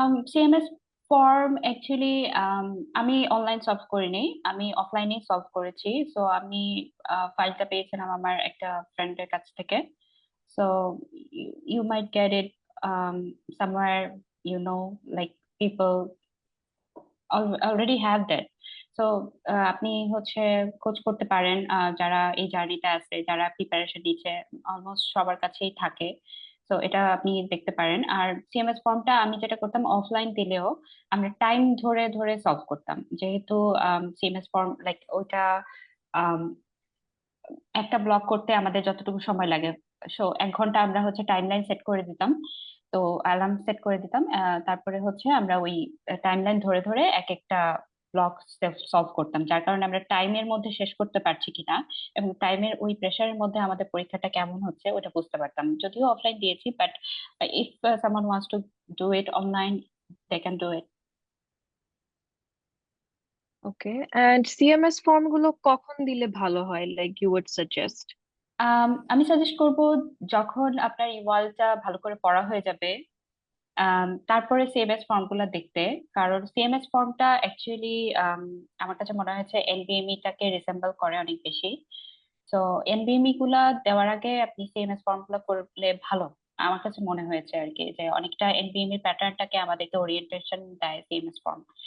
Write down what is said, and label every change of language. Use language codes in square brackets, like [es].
[bn] CMS form actually আমি online solve করিনি, আমি অফলাইনে সলভ করেছি। সো আমি ফাইলটা পেয়েছিলাম আমার একটা ফ্রেন্ডের কাছ থেকে। [en] So you might get it somewhere, you know, like people already have that. [bn] So আপনি হচ্ছে খোঁজ করতে পারেন, যারা এই জার্নিতে আছে, যারা প্রিপারেশন নিচ্ছে, অলমোস্ট সবার কাছেই থাকে। তো এটা আপনি দেখতে পারেন। আর সিএমএস ফর্মটা আমি যেটা করতাম, অফলাইন দিলেও আমরা টাইম ধরে ধরে সলভ করতাম, যেহেতু সিএমএস ফর্ম লাইক ওইটা একটা ব্লক করতে আমাদের যতটুকু সময় লাগে, সো 1 ঘন্টা আমরা হচ্ছে টাইমলাইন সেট করে দিতাম। তো অ্যালার্ম সেট করে দিতাম, তারপরে হচ্ছে আমরা ওই টাইমলাইন ধরে ধরে এক একটা ব্লক সলভ করতাম, যার কারণে আমরা টাইমের মধ্যে শেষ করতে পারছি কিনা এবং টাইমের ওই প্রেশারের মধ্যে আমাদের পরীক্ষাটা কেমন হচ্ছে ওটা বুঝতে পারতাম। যদিও অফলাইন দিয়েছি, [en] But if someone wants to do it online, they can do it. Okay, and CMS form [bn] গুলো কখন দিলে ভালো হয়, [en] like you would suggest? [bn] আমি সাজেস্ট করব যখন আপনার ইওয়ালটা ভালো করে পড়া হয়ে যাবে, তারপরে সিএমএস ফর্মগুলো দেখতে। কারণ সিএমএস ফর্মটা অ্যাকচুয়ালি আমার কাছে মনে হয়েছে এনবিএমই টাকে রিসেম্বল করে অনেক বেশি। তো এনবিএমই গুলা দেওয়ার আগে আপনি সিএমএস ফর্মগুলো করলে ভালো, আমার কাছে মনে হয়েছে আর কি, যে অনেকটা এনবিএমই প্যাটার্নটাকে আমাদেরকে ওরিয়েন্টেশন দেয় সিএমএস ফর্ম।